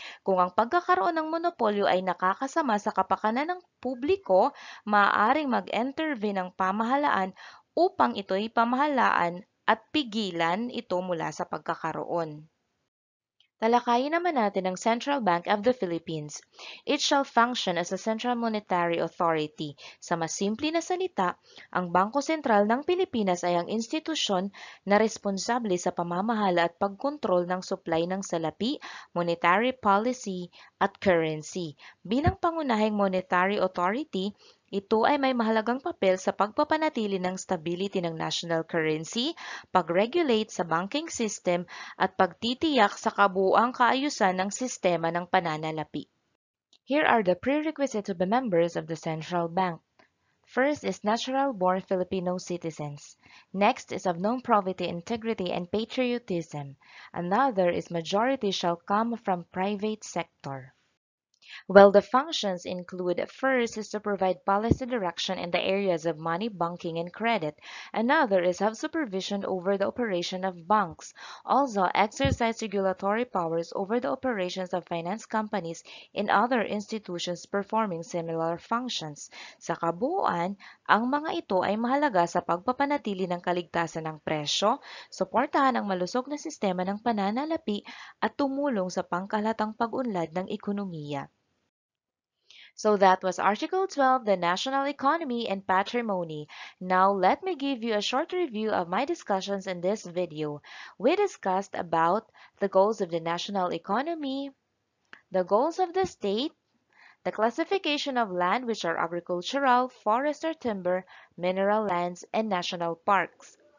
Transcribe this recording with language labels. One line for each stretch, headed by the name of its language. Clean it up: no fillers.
Filipino: Kung ang pagkakaroon ng monopolyo ay nakakasama sa kapakanan ng publiko, maaaring mag-intervene ang pamahalaan upang ito'y pamahalaan at pigilan ito mula sa pagkakaroon. Talakayin naman natin ang Central Bank of the Philippines.
English: It shall function as a central monetary authority.
Filipino: Sa mas simple na salita, ang Bangko Sentral ng Pilipinas ay ang institusyon na responsable sa pamamahala at pagkontrol ng supply ng salapi,
English: monetary policy,
Filipino: at currency. Bilang pangunahing monetary authority, ito ay may mahalagang papel sa pagpapanatili ng stability ng
English: national currency,
Filipino: pag-regulate sa
English: banking system,
Filipino: at pagtitiyak sa kabuuang kaayusan ng sistema ng pananalapi.
English: Here are the prerequisites to be members of the central bank. First is natural-born Filipino citizens. Next is of known probity, integrity, and patriotism. Another is majority shall come from private sector. Well, the functions include first is to provide policy direction in the areas of money, banking, and credit. Another is have supervision over the operation of banks. Also, exercise regulatory powers over the operations of finance companies and other institutions performing similar functions.
Filipino: Sa kabuuan, ang mga ito ay mahalaga sa pagpapanatili ng kaligtasan ng presyo, suportahan ang malusog na sistema ng pananalapi at tumulong sa pangkalatang pag-unlad ng ekonomiya.
English: So that was Article 12, the national economy and patrimony. Now let me give you a short review of my discussions in this video. We discussed about the goals of the national economy, the goals of the state, the classification of land which are agricultural, forest or timber, mineral lands, and national parks.